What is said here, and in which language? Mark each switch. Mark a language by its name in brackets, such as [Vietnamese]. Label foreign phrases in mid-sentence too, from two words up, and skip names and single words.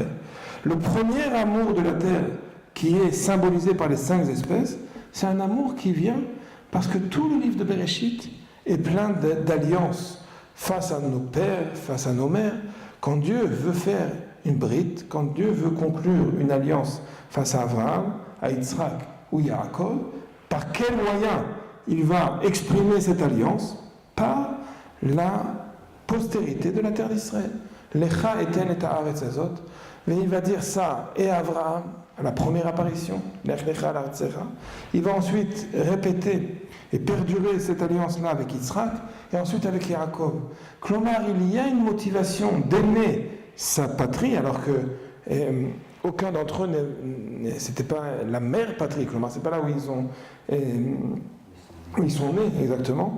[French] Le premier amour de la terre qui est symbolisé par les 5 espèces, c'est un amour qui vient parce que tout le livre de Bereshit est plein d'alliances face à nos pères, face à nos mères. Quand Dieu veut faire une brite, quand Dieu veut conclure une alliance face à Abraham, à Yitzhak ou Yaakov, par quel moyen il va exprimer cette alliance? Par la postérité de la terre d'Israël. [Hebrew] לך אתן את הארץ הזאת. [French] Mais il va dire ça et à Abraham, à la première apparition, [Hebrew] לך לך לארצך. [French] Il va ensuite répéter et perdurer cette alliance-là avec Yitzhak et ensuite avec Yaakov. Klomar, il y a une motivation d'aimer sa patrie alors que aucun d'entre eux c'était pas la mère patrie. Klomar, c'est pas là où ils sont nés exactement.